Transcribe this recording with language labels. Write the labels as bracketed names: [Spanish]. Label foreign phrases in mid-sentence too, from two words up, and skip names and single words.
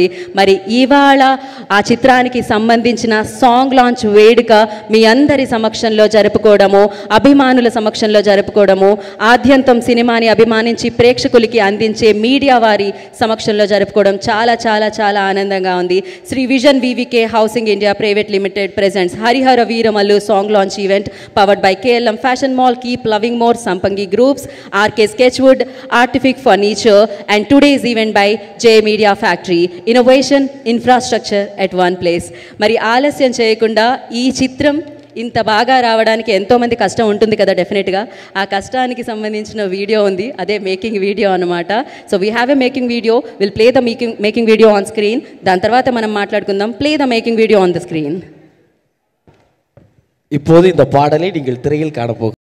[Telugu] మరి ఇవాళ ఆ చిత్రానికి సంబంధించిన [English] song launch [Telugu] వేడుక మీ అందరి సమక్షంలో జరుపుకోవడము, అభిమానుల సమక్షంలో జరుపుకోవడము, ఆద్యంతం సినిమాని అభిమానించి ప్రేక్షకులకి అందించే మీడియా వారి సమక్షంలో జరుపుకోవడం చాలా చాలా చాలా ఆనందంగా ఉంది. [English] శ్రీ విజన్ వివికే హౌసింగ్ ఇండియా ప్రైవేట్ లిమిటెడ్ presents Harihara Veeramallu song launch event powered by KLM Fashion Mall, Keep Loving More, Sampangi Groups, RK Sketchwood, Artific Furniture, and today's event by J Media Factory. Innovation, infrastructure at one place. [Telugu] మరి ఆలస్యం చేయకుండా ఈ చిత్రం ఇంత బాగా రావడానికి ఎంతోమంది కష్టం ఉంటుంది కదా డెఫినెట్గా. ఆ కష్టానికి సంబంధించిన వీడియో ఉంది, అదే [English] making video [Telugu] అనమాట. [English] so we have a making video, will play the making video on screen. [Telugu] దాని తర్వాత మనం మాట్లాడుకుందాం. [English] play the making video on the screen. [Tamil] இப்போது இந்த பாடலை நீங்கள் திரையில் காணப்போகிறீர்கள்.